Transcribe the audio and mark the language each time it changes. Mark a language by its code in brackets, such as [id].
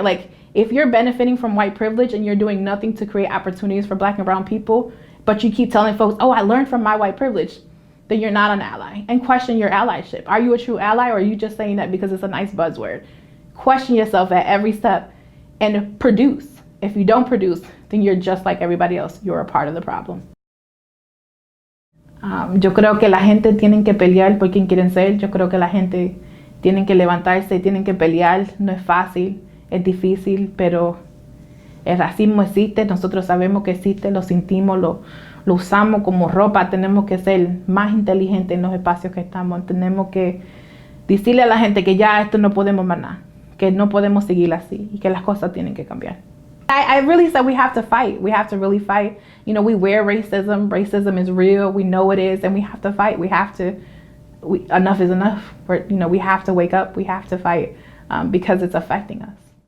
[en] Like, if you're benefiting from white privilege and you're doing nothing to create opportunities for Black and brown people, but you keep telling folks, oh, I learned from my white privilege, then you're not an ally. And question your allyship. Are you a true ally, or are you just saying that because it's a nice buzzword? Question yourself at every step and produce. If you don't produce, then you're just like everybody else. You're a part of the problem. [es] Yo creo que la gente tiene que pelear por quien quieren ser. Yo creo que la gente tienen que levantarse, tienen que pelear. No es fácil. Es difícil, pero el racismo existe, nosotros sabemos que existe, lo sentimos, lo usamos como ropa. Tenemos que ser más inteligentes en los espacios que estamos. Tenemos que decirle a la gente que ya esto no podemos más nada, que no podemos seguir así y que las cosas tienen que cambiar. [en] I really said we have to fight. We have to really fight. You know, we wear racism. Racism is real. We know it is, and we have to fight. Enough is enough. We have to wake up. We have to fight because it's affecting us.